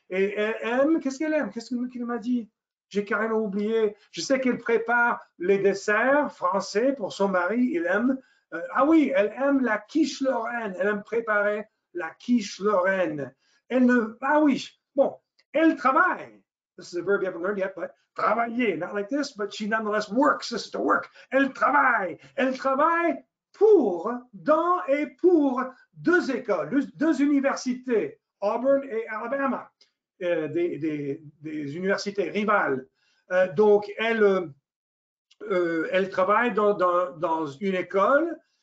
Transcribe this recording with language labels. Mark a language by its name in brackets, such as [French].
[French] Et elle aime, qu'est-ce qu'elle aime? Qu'est-ce qu'il m'a dit? J'ai carrément oublié. Je sais qu'elle prépare les desserts français pour son mari, il aime. Ah oui, elle aime la quiche Lorraine, elle aime préparer la quiche Lorraine. Ah oui, bon. Elle travaille. [English] This is a verb you haven't learned yet, but travailler, not like this, but she nonetheless works. This is to work. [French] Elle travaille. Elle travaille dans et pour 2 écoles, 2 universités, Auburn et Alabama, des universités rivales. Donc, elle travaille dans une école.